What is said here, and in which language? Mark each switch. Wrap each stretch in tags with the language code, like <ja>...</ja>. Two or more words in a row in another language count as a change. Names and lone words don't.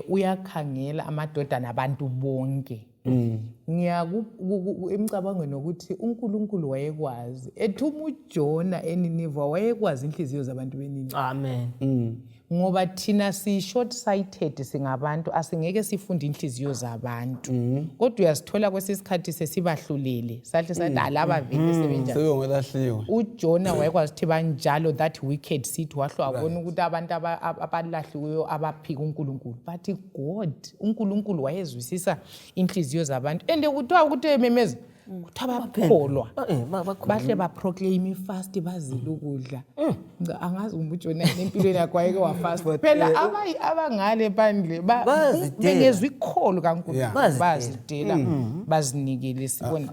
<nd>Uyakhangela amadodana abantu bonke. Emcabangweni ukuthi uNkulunkulu wayekwazi ethuma uJona eNiniva, wayekwazi inhliziyo zabantu beNiniva. Amen. ngoba thina si</nd> <en>short sighted</en> <nd>singabantu asingeke sifunde inhliziyo zabantu kodwa uyasithola kwesisikhathi sesibahlulele sahle sathi alaba vele sebenjani sebengolahliwe uJona wayekwazi ukuthi banjalo</nd> <en>that wicked seed</en> <nd>wahle wabona ukuthi abantu abalahliweyo abaphika uNkulunkulu</nd> <en>but God</en> <nd>uNkulunkulu wayezwisisa inhliziyo zabantu ende kuthiwa ukuthi ememeza kuthi abakholwa bahle baproclaim ifast bazile ukudla angazi uJona empilweni yakhe wayeke wafast phela abangale phandle bengezwe ikholo kaNkulunkulu bazidela bazinikele sibona</nd>